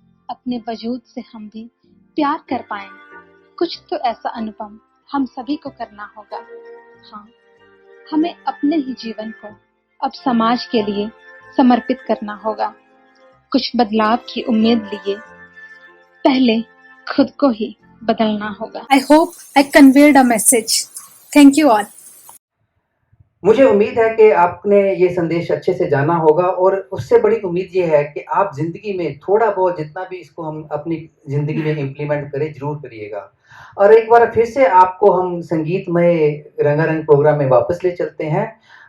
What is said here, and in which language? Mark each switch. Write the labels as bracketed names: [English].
[Hindi] अपने वजूद से हम भी प्यार कर पाएं, कुछ तो ऐसा अनुपम हम सभी को करना होगा। हाँ, हमें अपने ही जीवन को अब समाज के लिए समर्पित करना होगा। कुछ बदलाव की उम्मीद लिए पहले खुद को ही बदलना होगा। [English] I hope I conveyed a message. Thank you all. [Hindi] मुझे उम्मीद है कि आपने ये संदेश अच्छे से जाना होगा, और उससे बड़ी उम्मीद ये है कि आप ज़िंदगी में थोड़ा बहुत जितना भी इसको हम अपनी ज़िंदगी में इम्प्लीमेंट करें, ज़रूर करिएगा। और एक बार फिर से आपको हम संगीतमय रंगारंग प्रोग्राम में वापस ले चलते हैं।